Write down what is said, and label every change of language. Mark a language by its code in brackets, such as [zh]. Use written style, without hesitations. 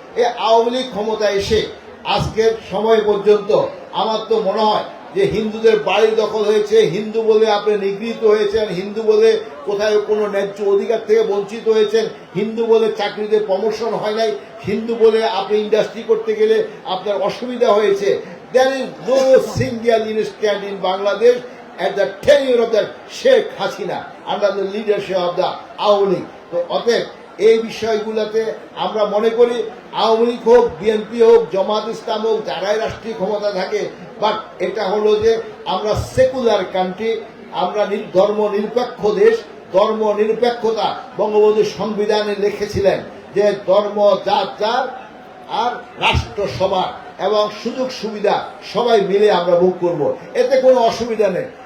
[bn] এই আওয়ামী লীগ ক্ষমতায় এসে আজকের সময় পর্যন্ত আমার তো মনে হয় যে হিন্দুদের বাড়ি দখল হয়েছে, হিন্দু বলে আপনি নিগৃহীত হয়েছেন, হিন্দু বলে কোথায় কোনো ন্যায্য অধিকার থেকে বঞ্চিত হয়েছেন, হিন্দু বলে চাকরিতে প্রমোশন হয় নাই, হিন্দু বলে আপনি ইন্ডাস্ট্রি করতে গেলে আপনার অসুবিধা হয়েছে। [en] There is no single instant in Bangladesh at the tenure of the Sheikh Hasina under the leadership of the Awami League. [bn] তো অতএব এই বিষয়গুলোতে আমরা মনে করি আওয়ামী লীগ হোক, বিএনপি হোক, জামাত ইসলাম হোক, যারাই রাষ্ট্রীয় ক্ষমতা থাকে, বাট এটা হলো যে আমরা সেকুলার কান্ট্রি, আমরা ধর্ম নিরপেক্ষ দেশ। ধর্ম নিরপেক্ষতা বঙ্গবন্ধু সংবিধানে লিখেছিলেন যে ধর্ম যার যার আর রাষ্ট্র সবার এবং সুযোগ সুবিধা সবাই মিলে আমরা ভোগ করব, এতে কোনো অসুবিধা নেই।